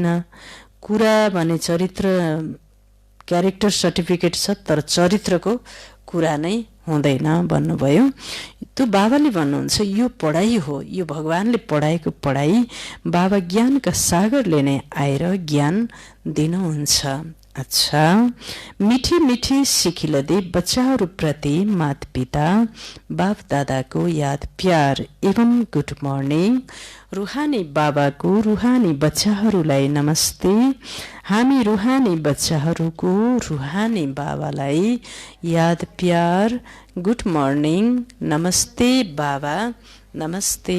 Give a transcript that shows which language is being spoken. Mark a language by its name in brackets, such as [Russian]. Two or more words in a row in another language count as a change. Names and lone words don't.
[Nepali] कुरा भने चरित्र, [English] character certificate [Nepali] छ, तर चरित्रको कुरा नै हुँदैन भन्नुभयो। त्यो बाबाले भन्नुहुन्छ, यो पढाइ हो, यो भगवानले पढाएको पढाइ। बाबा ज्ञानका सागरले नै आएर ज्ञान दिनुहुन्छ। अच्छा, मिठी मिठी सिखिलदे बच्चाहरूप्रति माता पिता बाप दादाको याद प्यार एवं [English] good morning. [Nepali] रुहानी बाबाको रुहानी बच्चाहरूलाई नमस्ते। हामी रुहानी बच्चाहरूको रुहानी बाबालाई याद प्यार, [English] good morning, [Nepali] नमस्ते बाबा, नमस्ते।